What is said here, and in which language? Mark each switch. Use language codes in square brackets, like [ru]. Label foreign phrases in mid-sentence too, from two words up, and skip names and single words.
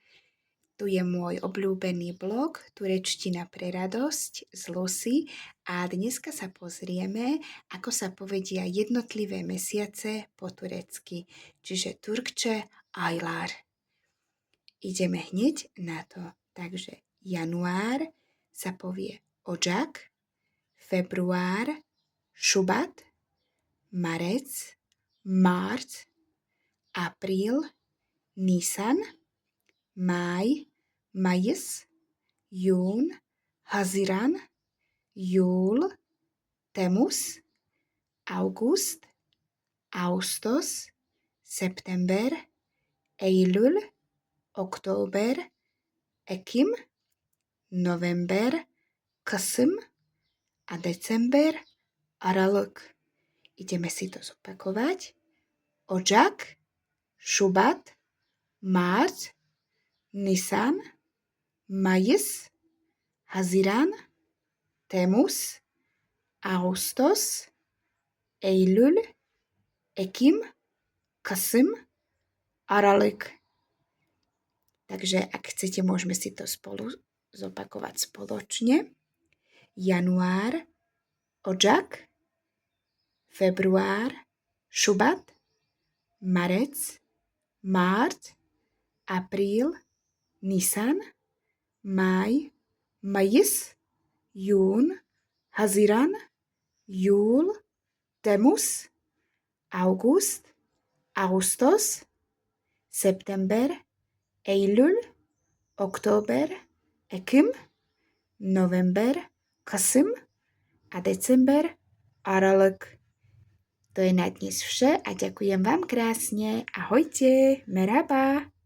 [sk] Tu je môj obľúbený blog Turečtina pre radosť z Lucy a dneska sa pozrieme, ako sa povedia jednotlivé mesiace po turecky, čiže [tr] Turkče aylar. [sk] Ideme hneď na to. Takže január sa povie Ocak, február Šubat, marec, Mart, apríl, Nisan, máj, Mayıs, jún, Haziran, júl, Temmuz, august, Ağustos, september, Eylül, október, Ekim, november, Kasım a december, Aralık. Ideme si to zopakovať. [tr] Ocak, Şubat, Mart, Nisan, Mayıs, Haziran, Temmuz, Ağustos, Eylül, Ekim, Kasım, Aralık. [sk] Takže ak chcete, môžeme si to spolu zopakovať spoločne. Január, Ocak, február, Šubat, marec, Mart, apríl, Nisan, máj, Mayıs, jún, Haziran, júl, Temmuz, august, Ağustos, september, Eylül, október, Ekim, november, Kasım a december, Aralık. To je na dnes vše a ďakujem vám krásne. Ahojte, merhaba.